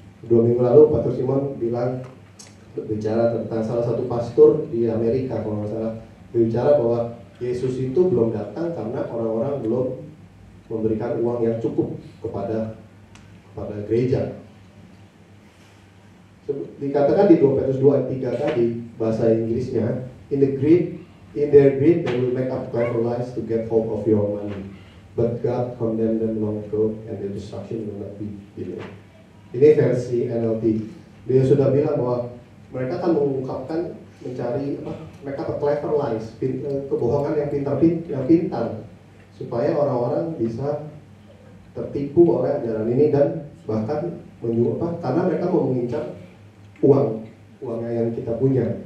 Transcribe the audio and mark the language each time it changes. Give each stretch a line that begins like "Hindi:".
Indonesian: 2 minggu lalu Pastor Simon bicara tentang salah satu pastor di Amerika, kalau nggak salah, berbicara bahwa Yesus itu belum datang karena orang-orang belum memberikan uang yang cukup kepada gereja. Dikatakan di 2 Petrus 2 ayat 3 tadi, bahasa Inggrisnya,
English: in their greed they will make up clever lies to get hold of your money, but God condemned them long ago and their destruction will not be delayed.
Indonesian: Ini versi NLT. Dia sudah bilang bahwa mereka akan mengungkapkan, mencari mereka
English: clever lies,
Indonesian: kebohongan yang pintar, supaya orang-orang bisa tertipu oleh ajaran ini dan bahkan karena mereka mau mengincar uangnya yang kita punya.